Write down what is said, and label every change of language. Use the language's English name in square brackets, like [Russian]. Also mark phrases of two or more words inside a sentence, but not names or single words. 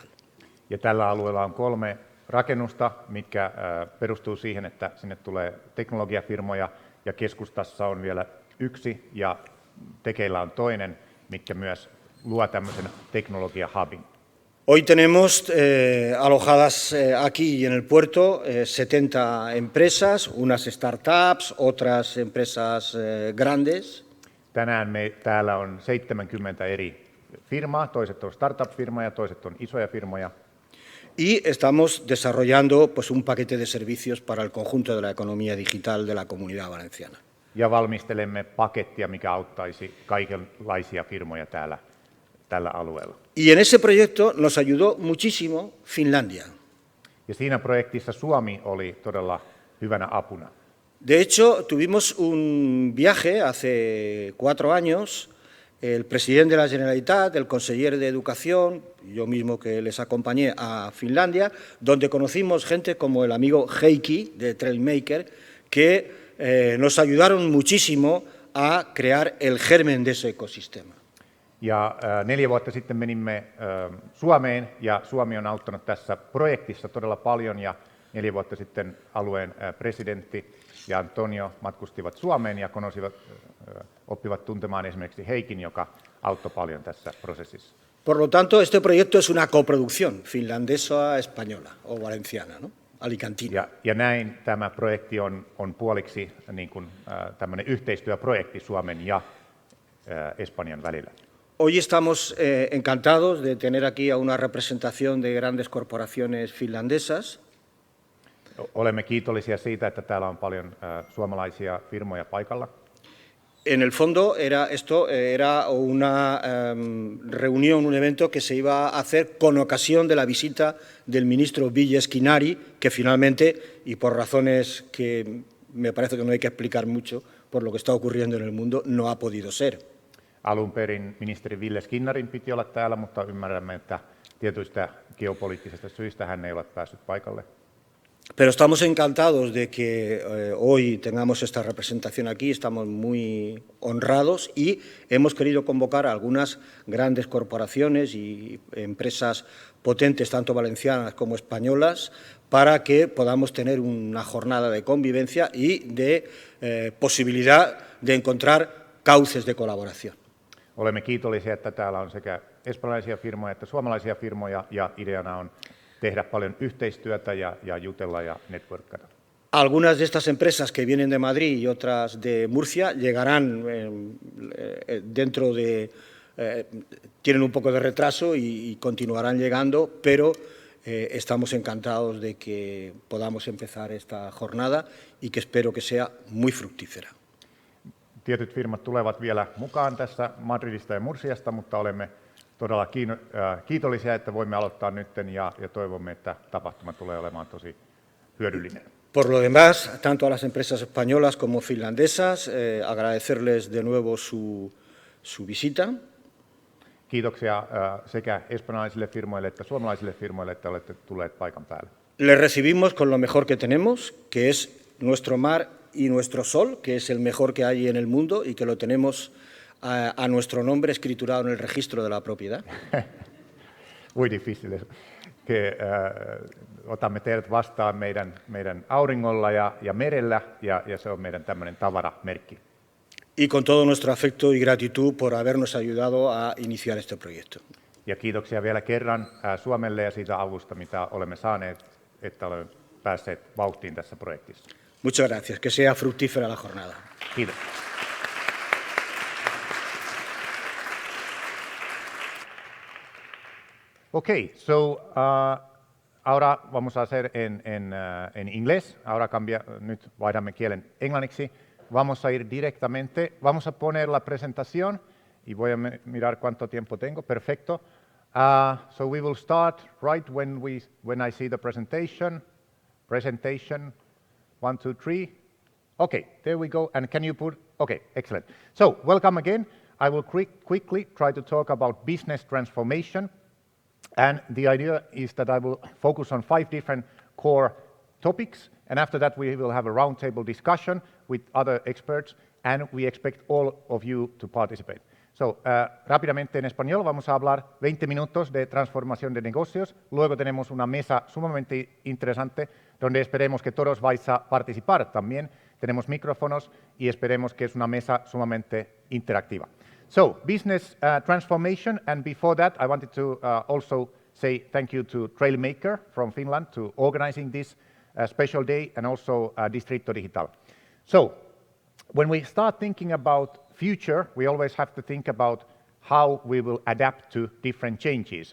[Finnish] Ja tällä alueella on 3 rakennusta, mitkä perustuu siihen, että sinne tulee teknologiafirmoja, ja keskustassa on vielä 1 ja tekeillä on toinen, mitkä myös luo tämmöisen teknologiahubin. [Spanish] Hoy tenemos alojadas aquí en el puerto 70 empresas, unas startups, otras empresas grandes. [Finnish] Tänään täällä on 70 eri firmaa, toiset on startup-firmoja, toiset on isoja firmoja. [Spanish] Y estamos desarrollando pues, un paquete de servicios para el conjunto de la economía digital de la Comunidad Valenciana. [Finnish] Ja valmistelemme pakettia, mikä auttaisi kaikenlaisia firmoja tällä alueella. [Spanish] Y en ese proyecto nos ayudó muchísimo Finlandia. [Finnish] Ja siinä projektissa Suomi oli todella hyvänä apuna. [Spanish] De hecho, tuvimos un viaje hace 4 años, el presidente de la Generalitat, el conseller de Educación, yo mismo que les acompañé a Finlandia, donde conocimos gente como el amigo Heikki de Trailmaker, que nos ayudaron muchísimo a crear el germen de ese ecosistema. [Finnish] Ja 4 vuotta sitten menimme Suomeen, ja Suomi on auttanut tässä projektissa todella paljon, ja 4 vuotta sitten alueen presidentti ja Antonio matkustivat Suomeen ja oppivat tuntemaan esimerkiksi Heikin, joka auttoi paljon tässä prosessissa. [Spanish] Por lo tanto, este proyecto es una coproducción finlandesa-española o valenciana, ¿no? Alicantina. [Finnish] Ja näin tämä projekti on puoliksi niin kuin, tämmöinen yhteistyöprojekti Suomen ja Espanjan välillä. [Spanish] Hoy estamos encantados de tener aquí a una representación de grandes corporaciones finlandesas. [Finnish] Olemme kiitollisia siitä, että täällä on paljon suomalaisia firmoja paikalla. [Spanish] En el fondo esto era una reunión, un evento que se iba a hacer con ocasión de la visita del ministro Villes-Quinari, que finalmente, y por razones que me parece que no hay que explicar mucho por lo que está ocurriendo en el mundo, no ha podido ser. [Finnish] Alun perin ministeri Villes-Kinnarin piti olla täällä, mutta ymmärrämme, että tietyistä geopoliittisista syistä hän ei ole päässyt paikalle. [Spanish] Pero estamos encantados de que hoy tengamos esta representación aquí, estamos muy honrados y hemos querido convocar a algunas grandes corporaciones y empresas potentes, tanto valencianas como españolas, para que podamos tener una jornada de convivencia y de posibilidad de encontrar cauces de colaboración. [Finnish] Olemme kiitollisia, että täällä on sekä espanjalaisia firmoja että suomalaisia firmoja, ja ideana on tehdä paljon yhteistyötä ja jutella ja networkata. [Spanish] Algunas de estas empresas que vienen de Madrid y otras de Murcia llegarán tienen un poco de retraso y continuarán llegando, pero estamos encantados de que podamos empezar esta jornada y que espero que sea muy fructífera. [Finnish] Tietyt firmat tulevat vielä mukaan tässä Madridista ja Murciasta, mutta olemme todella kiitollisia, että voimme aloittaa nyt ja toivomme, että tapahtuma tulee olemaan tosi hyödyllinen. [Spanish] Por lo demás, tanto a las empresas españolas como finlandesas, agradecerles de nuevo su visita. [Finnish] Kiitoksia sekä espanjalaisille firmoille että suomalaisille firmoille, että olette tulleet paikan päälle. [Spanish] Les recibimos con lo mejor que tenemos, que es nuestro mar y nuestro sol, que es el mejor que hay en el mundo y que lo tenemos a nuestro nombre escriturado en el registro de la propiedad? Muy difícil. [Finnish] Otamme teidät vastaan meidän auringolla ja merellä, ja se on meidän tämmöinen tavaramerkki. [Spanish] Y con todo nuestro afecto y gratitud por habernos ayudado a iniciar este proyecto. [Finnish] Ja kiitoksia vielä kerran Suomelle ja siitä avusta, mitä olemme saaneet, että olemme päässeet vauhtiin tässä projektissa. [Spanish] Muchas gracias. Que sea fructífera la jornada. [Finnish] Kiitos. [English] Okay, so [Spanish] ahora vamos a hacer en inglés. [Finnish] Ahora nyt vaihdamme kielen englanniksi. [Spanish] Vamos a ir directamente, vamos a poner la presentación y voy a mirar cuánto tiempo tengo. Perfecto. [English] So we will start right when I see the presentation. Presentation, 1, 2, 3. Okay, there we go. And can you put? Okay, excellent. So welcome again. I will quickly try to talk about business transformation. And the idea is that I will focus on 5 different core topics, and after that we will have a roundtable discussion with other experts, and we expect all of you to participate. So, [Spanish] rápidamente en español vamos a hablar 20 minutos de transformación de negocios, luego tenemos una mesa sumamente interesante donde esperemos que todos vais a participar también, tenemos micrófonos y esperemos que es una mesa sumamente interactiva. [English] So, business transformation, and before that I wanted to also say thank you to Trailmaker from Finland to organizing this special day, and also Distrito Digital. So, when we start thinking about future, we always have to think about how we will adapt to different changes.